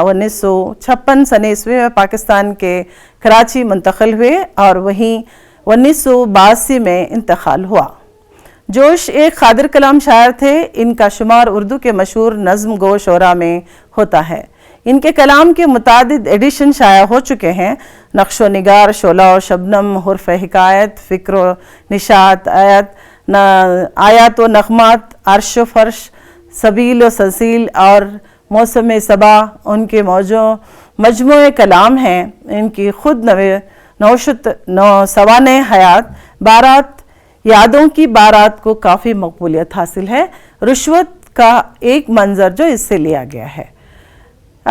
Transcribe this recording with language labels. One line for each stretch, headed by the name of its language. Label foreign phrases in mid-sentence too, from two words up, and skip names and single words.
Urdu: 1956 سن عیسوی میں پاکستان کے کراچی منتقل ہوئے اور وہیں 1982 میں انتقال ہوا. جوش ایک قادر کلام شاعر تھے. ان کا شمار اردو کے مشہور نظم گو شعراء میں ہوتا ہے. ان کے کلام کے متعدد ایڈیشن شائع ہو چکے ہیں. نقش و نگار، شعلہ و شبنم، حرف حکایت، فکر و نشاط، آیات و نغمات، عرش و فرش، سبیل و سلسیل اور موسم صبا ان کے مجموعہ کلام ہیں. ان کی خود نوشت سوانح حیات بارات یادوں کی بارات کو کافی مقبولیت حاصل ہے. رشوت کا ایک منظر جو اس سے لیا گیا ہے.